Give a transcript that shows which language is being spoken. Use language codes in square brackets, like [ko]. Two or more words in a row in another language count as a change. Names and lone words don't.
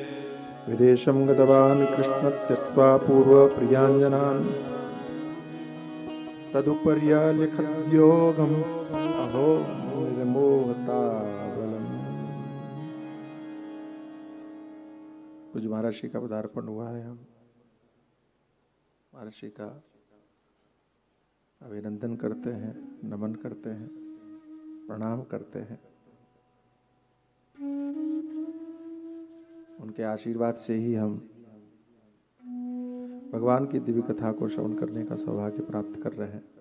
[sa] विदेशं गतवान् कृष्ण त्यक्त्वा पूर्व प्रियाञ्जनान्, तदुपर्य लिखद्योगम् अहो निर्मोहता बलम्। [hi] कुछ महर्षि का पदार्पण हुआ है, हम महर्षि का अभिनंदन करते हैं, नमन करते हैं, प्रणाम करते हैं। उनके आशीर्वाद से ही हम भगवान की दिव्य कथा को श्रवण करने का सौभाग्य प्राप्त कर रहे हैं।